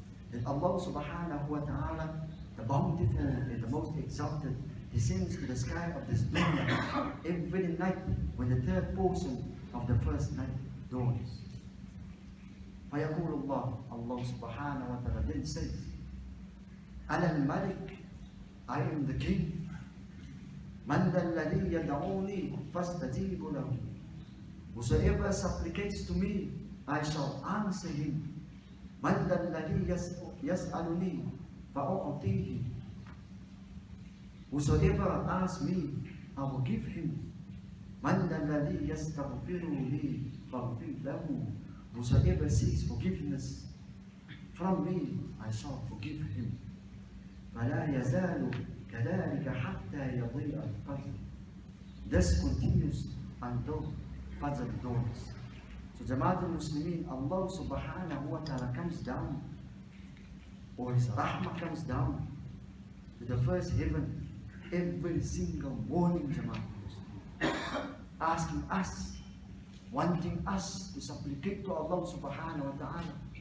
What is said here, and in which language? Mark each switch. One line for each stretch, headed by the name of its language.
English: That Allah subhanahu wa ta'ala, the bountiful and the most exalted, descends to the sky of this dunya every night when the third portion of the first night dawns.
Arabic: فيقول الله,
English: Allah subhanahu wa ta'ala then says,
Arabic: أنا الملك,
English: I am the king.
Arabic: من ذا الذي يدعوني فاستجيب له.
English: Whosoever supplicates to me, I shall answer him.
Arabic: من ذا الذي يسألني فأعطيه.
English: Whosoever asks me, I will give him.
Arabic: من ذا الذي يستغفرني فأغفر له.
English: Whosoever seeks forgiveness from me, I shall forgive him.
Arabic: فلا يزال كذلك حتى يضيء القدر.
English: This continues until Fajr dawns. So Jamaat al-Muslimin, Allah subhanahu wa ta'ala comes down, or His rahmah comes down to the first heaven every single morning, Jamaat al-Muslimin, asking us, wanting us to supplicate to Allah subhanahu wa ta'ala.